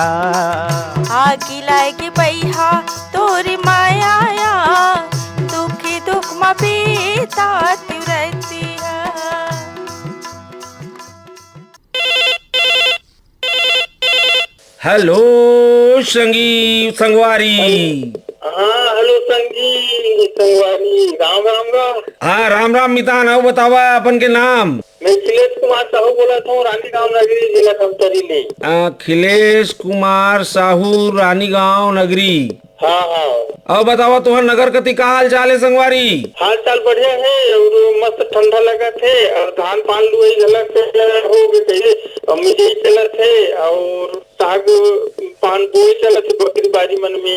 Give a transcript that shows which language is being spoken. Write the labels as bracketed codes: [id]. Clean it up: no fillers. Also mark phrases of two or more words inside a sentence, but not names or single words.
[hne] आगे लागे बैहा तोर माया दुखे दुख म बीतात रतिहा। हेलो संगवारी। हाँ हेलो संगवारी, राम राम राम। हाँ राम राम मितान। आओ बतावा अपन के नाम। मैं अखिलेश कुमार साहू बोला था, रानी गांव नगरी जिला धमतरी ले। अखिलेश कुमार साहू रानीगांव नगरी। हाँ हाँ। अब बतावा तुहर नगर कति का हाल चाल है संगवारी। हाल चाल बढ़िया है और मस्त ठंडा लगा थे और धान पान लुई झलक हो गए और मिजाई चलत है और साग पान बोई चलत है बकरी बारी मन में।